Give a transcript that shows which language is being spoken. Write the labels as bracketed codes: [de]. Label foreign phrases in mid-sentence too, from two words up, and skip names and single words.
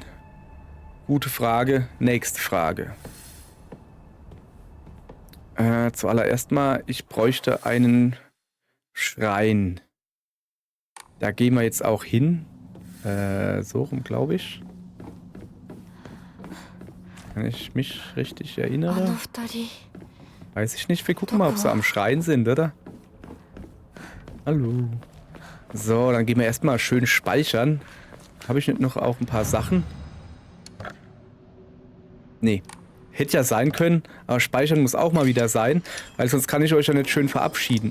[de] Gute Frage, nächste Frage. Zuallererst mal, ich bräuchte einen Schrein. Da gehen wir jetzt auch hin. So rum, glaube ich. Wenn ich mich richtig あの erinnere. [ja] 二人 [de] Weiß ich nicht. Wir gucken mal, ob sie am Schrein sind, oder? Hallo. So, dann gehen wir erstmal schön speichern. Habe ich nicht noch auch ein paar Sachen? Nee. Hätte ja sein können, aber speichern muss auch mal wieder sein, weil sonst kann ich euch ja nicht schön verabschieden.